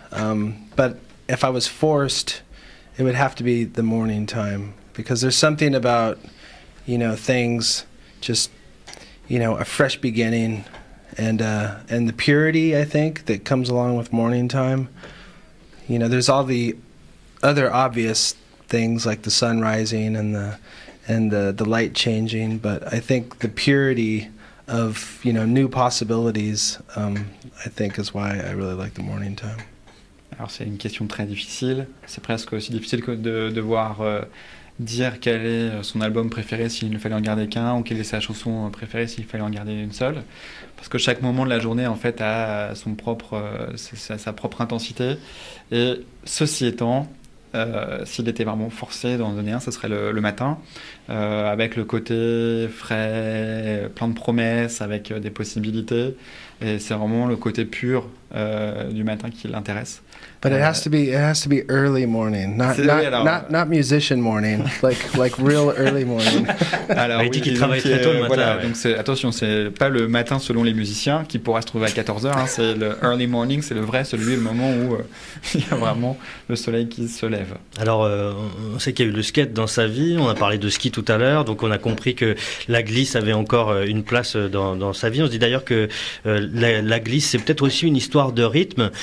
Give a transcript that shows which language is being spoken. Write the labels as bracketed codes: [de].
[en] But if I was forced, it would have to be the morning time, because there's something about, you know, things just, you know, a fresh beginning and the purity, I think, that comes along with morning time. You know, there's all the other obvious things like the sun rising and the light changing, but I think the purity of, you know, new possibilities, I think is why I really like the morning time. [fr] Alors c'est une question très difficile. C'est presque aussi difficile que de devoir dire quel est son album préféré s'il ne fallait en garder qu'un, ou quelle est sa chanson préférée s'il fallait en garder une seule. Parce que chaque moment de la journée, en fait, a son propre, sa propre intensité. Et ceci étant, s'il était vraiment forcé d'en donner un, ce serait le matin, avec le côté frais, plein de promesses, avec des possibilités. Et c'est vraiment le côté pur du matin qui l'intéresse. [en] But it has to be early morning, not musician morning, like real early morning. [fr] Alors, il dit qu'il travaille très tôt le matin. Voilà, ouais. donc attention, c'est pas le matin selon les musiciens qui pourra se trouver à 14h, hein, c'est le early morning, c'est le vrai, celui, le moment où il y a vraiment le soleil qui se lève. Alors, on sait qu'il y a eu le skate dans sa vie, on a parlé de ski tout à l'heure, donc on a compris que la glisse avait encore une place dans sa vie. On se dit d'ailleurs que la glisse, c'est peut-être aussi une histoire de rythme.